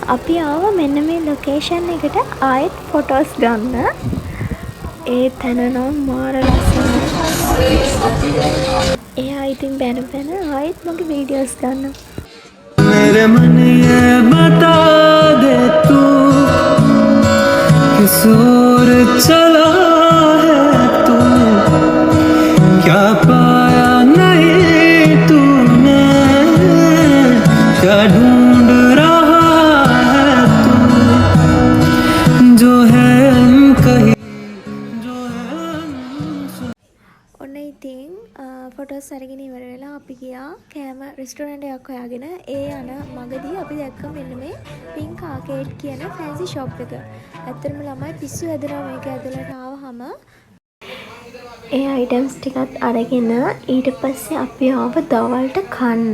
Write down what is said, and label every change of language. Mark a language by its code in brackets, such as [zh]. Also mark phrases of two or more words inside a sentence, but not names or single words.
[si] අපි ආවා මෙන්න මේ ලොකේෂන් එකට ආයෙත් ෆොටෝස් ගන්න. ඒ තැන නම් මාර ලස්සනයි. එයා ඉතින් බැන ආයෙත් මගේ වීඩියෝස් ගන්නවා. [hi] मेरे मन ये बता दे तू किस ओर चला है तू क्या पाया नहीं तूने क्या ढूंढ रहा है तू जो है कहीं जो है [si] ඔන්න ඉතින් ෆොටෝස් අරගෙන ඉවර වෙලා අපි ගියා කෑම රෙස්ටෝරන්ට් එකක් හොයාගෙන. ඒ යන මගදී අපි දැක්ක මෙන්න මේ පින්ක් ආකේඩ් කියන [en] fancy shop [si] එක. ඇත්තටම ළමයි පිස්සු හැදෙනවා මේක ඇතුළට ආවහම. ඒ අයිටම්ස් ටිකත් අරගෙන ඊට පස්සේ අපි ආව දවල්ට කන්න.